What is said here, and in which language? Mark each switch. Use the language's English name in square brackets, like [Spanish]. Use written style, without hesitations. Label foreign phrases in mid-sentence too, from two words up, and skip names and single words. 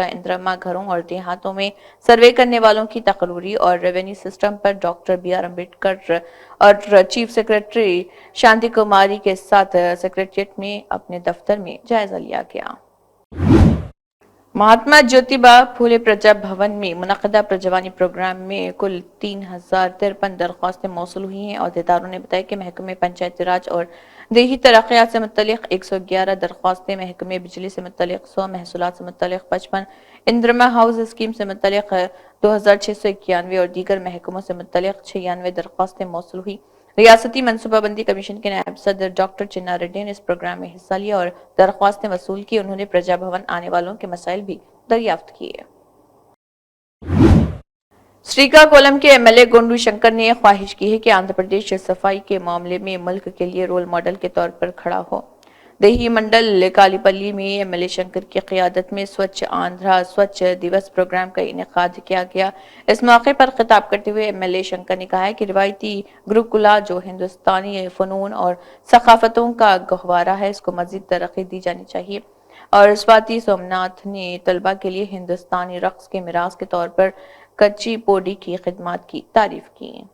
[Urdu] اندراما گھروں اور دیہاتوں میں سروے کرنے والوں کی تقرری اور [English] revenue system [Urdu] پر ڈاکٹر BR امبیڈکر اور [English] chief secretary [Urdu] شانتی کماری کے ساتھ سیکریٹریٹ میں اپنے دفتر میں جائزہ لیا گیا. مہاتما جیوتی با پھولے پرجا بھون میں منعقدہ پرجاوانی پروگرام میں کل 3,053 درخواستیں موصول ہوئی ہیں. عہدیداروں نے بتایا کہ محکمے پنچایتی راج اور دیہی ترقیات سے متعلق 111 درخواستیں، محکمہ بجلی سے متعلق 100، محصولات سے متعلق 55، اندرما ہاؤس اسکیم سے متعلق 2691 اور دیگر محکموں سے متعلق 96 درخواستیں موصول ہوئی۔ ریاستی منصوبہ بندی کمیشن کے نائب صدر ڈاکٹر چنا ریڈی نے اس پروگرام میں حصہ لیا اور درخواستیں وصول کی۔ انہوں نے پرجا بھون آنے والوں کے مسائل بھی دریافت کیے۔ سریکا کولم کے ایم ایل اے گونڈو شنکر نے خواہش کی ہے کہ آندھرا پردیش صفائی کے معاملے میں ملک کے لیے [English] role model [Urdu] کے طور پر کھڑا ہو۔ دیہی منڈل کالی پلی میں ایم ایل اے شنکر کی قیادت میں سوچھ آندھرا سوچھ دیوس پروگرام کا انعقاد کیا گیا۔ اس موقع پر خطاب کرتے ہوئے ایم ایل اے شنکر نے کہا کہ روایتی گروکلا جو ہندوستانی فنون اور ثقافتوں کا گہوارہ ہے، اس کو مزید ترقی دی جانی چاہیے، اور سواتی سومناتھ نے طلبہ کے لیے ہندوستانی رقص کے میراث کے طور پر کچی پوڈی کی خدمات کی تعریف کی۔